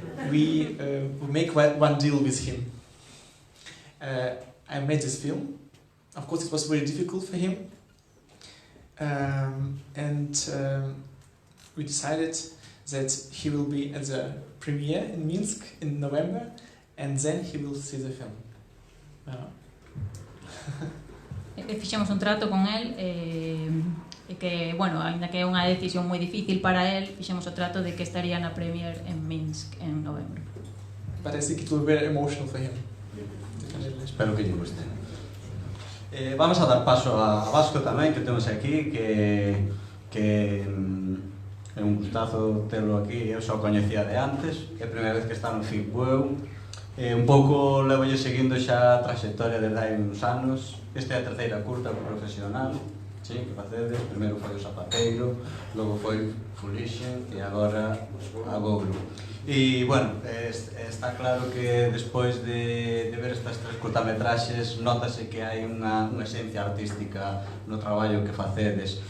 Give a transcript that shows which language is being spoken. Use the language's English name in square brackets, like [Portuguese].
[English] We make one deal with him. I made this film. Of course, it was very difficult for him, and we decided that he will be at the premiere in Minsk in November, and then he will see the film. [Galician] Fixemos un trato con el, e que, bueno, ainda que é unha decisión moi difícil para el, fixemos o trato de que estaría na premiere en Minsk en novembro. [English] But I think it will be very emotional for him. [Galician] Espero que lle guste. Vamos a dar paso a Vasco tamén, que temos aquí, que é un gustazo telo aquí. Eu só coñecía de antes, é a primeira vez que está no FICBUEU. Un pouco levolle seguindo xa a trayectoria desde hai uns anos. Esta é a terceira curta profesional, sí, que facedes. Primeiro foi o Zapateiro, logo foi Foolition e agora a Goglu. E, bueno, está claro que despois de ver estas tres curtametraxes notase que hai unha esencia artística no traballo que facedes.